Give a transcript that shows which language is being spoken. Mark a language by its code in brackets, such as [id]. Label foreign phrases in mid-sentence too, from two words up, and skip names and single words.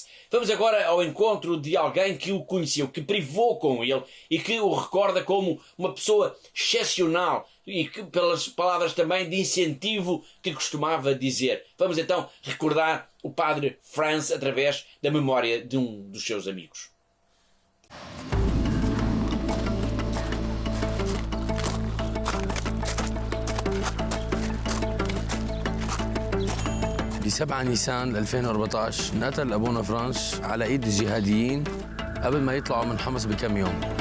[pt] Vamos agora ao encontro de alguém que o conheceu, que privou com ele e que o recorda como uma pessoa excepcional e que, pelas palavras também de incentivo que costumava dizer. Vamos então recordar o padre Franz através da memória de um dos seus amigos. [ar] ب 7 نيسان 2014 انقتل أبونا فرانس على إيد الجهاديين قبل ما يطلعوا من حمص بكم يوم.